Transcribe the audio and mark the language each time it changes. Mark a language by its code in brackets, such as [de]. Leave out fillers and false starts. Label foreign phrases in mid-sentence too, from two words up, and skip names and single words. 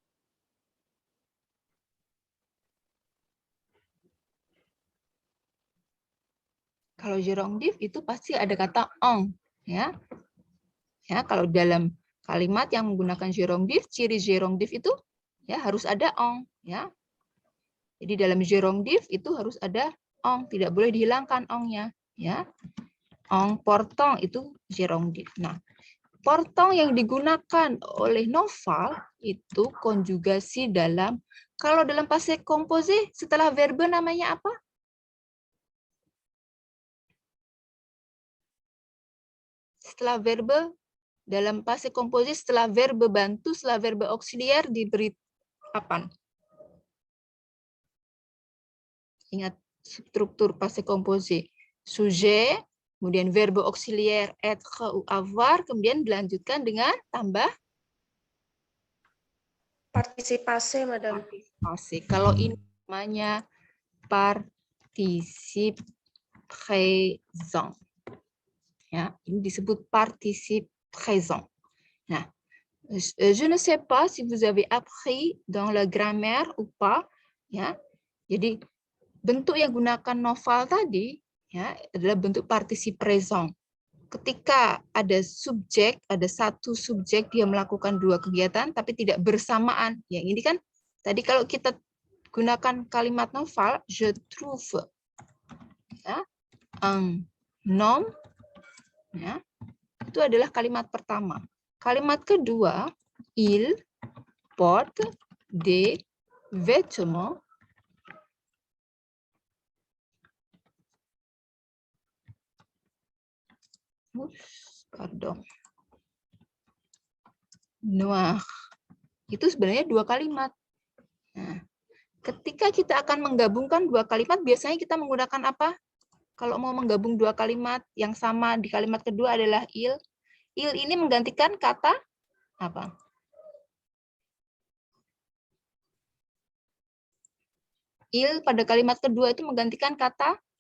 [id] Kalau gerondif itu pasti ada kata on, ya. Ya, kalau dalam kalimat yang menggunakan gerondif, ciri gerondif itu ya harus ada on, ya. Jadi dalam gerondif itu harus ada on, tidak boleh dihilangkan ongnya, ya. [fr] On portant [id] itu gerondif. Nah, portant yang digunakan oleh Noval itu konjugasi dalam, kalau dalam [fr] passé composé [id] setelah verbe namanya apa? Setelah verbe [fr] Dalam passé composé [id] setelah verbe bantu, setelah [fr] verbe auxiliaire [id] diberi apa? Ingat struktur [fr] passé composé. [id] Sujet, kemudian [fr] verbe auxiliaire être ou avoir, [id] kemudian dilanjutkan dengan tambah Partisipasi, Madam. partisipasi. Kalau ini namanya [fr] participe présent. [id] Ya, ini disebut [fr] participe présent. Nah, je ne sais pas si vous avez appris dans la grammaire ou pas, [id] ya. Jadi bentuk yang gunakan novel tadi ya adalah bentuk [fr] participe présent. [id] Ketika ada subjek, ada satu subjek dia melakukan dua kegiatan tapi tidak bersamaan. Ya, ini kan tadi kalau kita gunakan kalimat novel, [fr] je trouve [id] ya, [fr] un homme [id] ya, itu adalah kalimat pertama. Kalimat kedua, [fr] il porte des vêtements noir. [id] Itu sebenarnya dua kalimat. Nah, ketika kita akan menggabungkan dua kalimat, biasanya kita menggunakan apa? Kalau mau menggabung dua kalimat yang sama di kalimat kedua adalah il. Il ini menggantikan kata apa? Il pada kalimat kedua itu menggantikan kata